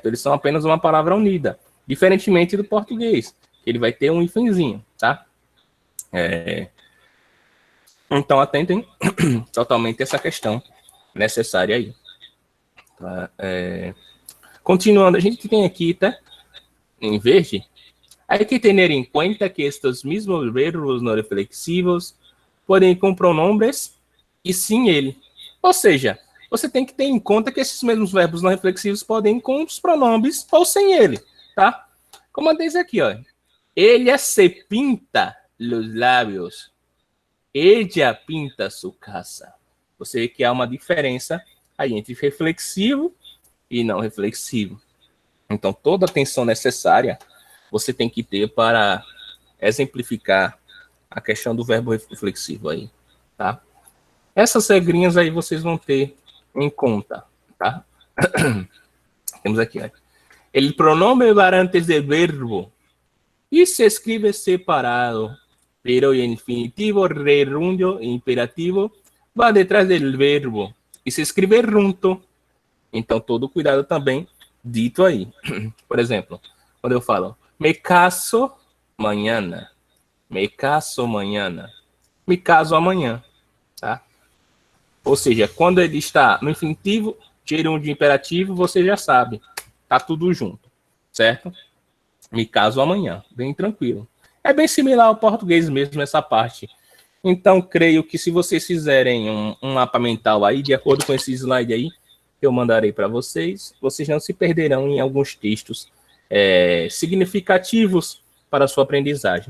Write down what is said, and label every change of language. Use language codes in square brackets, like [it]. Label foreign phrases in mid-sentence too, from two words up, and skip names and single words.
[pt] Eles são apenas uma palavra unida, diferentemente do português, que ele vai ter um hífenzinho, tá? Então, atentem totalmente essa questão necessária aí. Tá? Continuando, a gente tem aqui, tá? Em verde, [es] hay que tener en cuenta que estos mismos verbos no reflexivos [pt] podem ir com [es] pronombres [pt] e sem ele. Ou seja, você tem que ter em conta que esses mesmos verbos não reflexivos podem ir com os pronombres ou sem ele, tá? Como diz aqui, ó. [es] Ella se pinta los labios. Ella pinta su casa. [pt] Você vê que há uma diferença aí entre reflexivo e não reflexivo. Então, toda a atenção necessária você tem que ter para exemplificar a questão do verbo reflexivo aí, tá? Essas regrinhas aí vocês vão ter em conta, tá? Temos aqui, ó. [es] El pronombre va antes del verbo y se escribe separado, pero el infinitivo, gerundio e imperativo va detrás del verbo [pt] e se escreve junto. Então, todo cuidado também dito aí. Por exemplo, quando eu falo [es] me caso mañana, me caso mañana, [pt] me caso amanhã, tá? Ou seja, quando ele está no infinitivo, gerúndio imperativo, você já sabe, tá tudo junto, certo? Me caso amanhã, bem tranquilo. É bem similar ao português mesmo, essa parte. Então, creio que se vocês fizerem um mapa mental aí, de acordo com esse slide aí, eu mandarei para vocês, vocês não se perderão em alguns textos significativos para a sua aprendizagem.